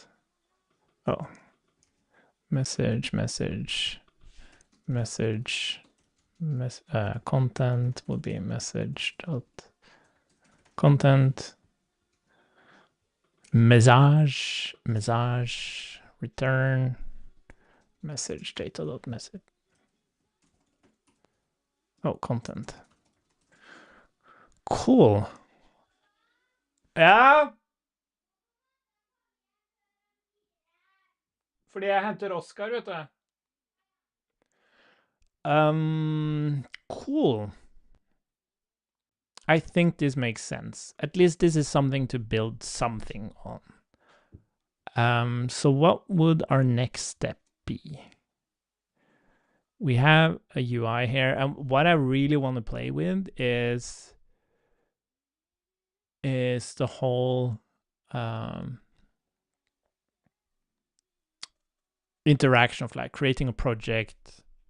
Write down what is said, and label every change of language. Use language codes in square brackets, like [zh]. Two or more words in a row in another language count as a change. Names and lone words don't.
[en] Oh, message, content will be message dot content. Message, return, message data dot message. Oh, content. Cool. [no] Ja. Fordi jeg henter Oscar, vet du. [en] Cool. I think this makes sense. At least this is something to build something on. So what would our next step be? We have a UI here, and what I really want to play with is the whole interaction of like creating a project.